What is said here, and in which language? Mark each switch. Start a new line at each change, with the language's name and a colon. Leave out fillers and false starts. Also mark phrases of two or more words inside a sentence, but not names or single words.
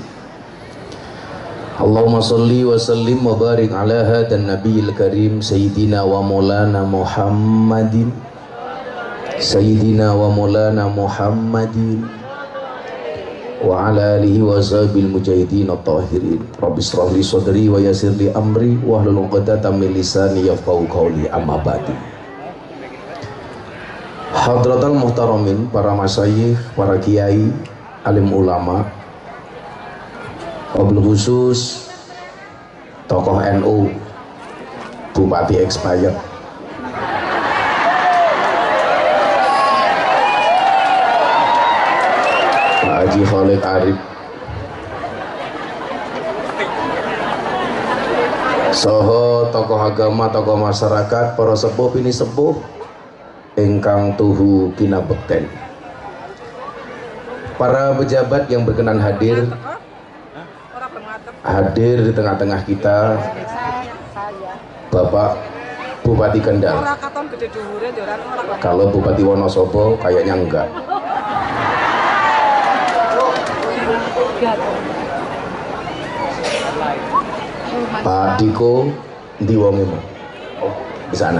Arabic: اللهم صل وسلم وبارك على هذا النبي الكريم سيدنا ومولانا محمد سيدنا ومولانا محمد وعلى آله وصحبه المجاهدين الطاهرين. رب اشرح لي صدري ويسر لي أمري واحلل عقدة من لساني يفقهوا قولي. أما بعد. حضرة المحترمين,
Indonesian: para masyayikh, para kiai, alim ulama,
Arabic: وبالخصوص
Indonesian: tokoh NU, Bupati expired,
Javanese: Pak Haji Khalid Arif, soho
Indonesian: tokoh agama, tokoh masyarakat,
Javanese: para sepuh ini sepuh ingkang tuhu kinabekten,
Indonesian: para pejabat yang berkenan hadir di tengah-tengah kita, Bapak Bupati Kendal. Kalau Bupati Wonosobo kayaknya enggak. Pak Diko di Wongimo, di sana.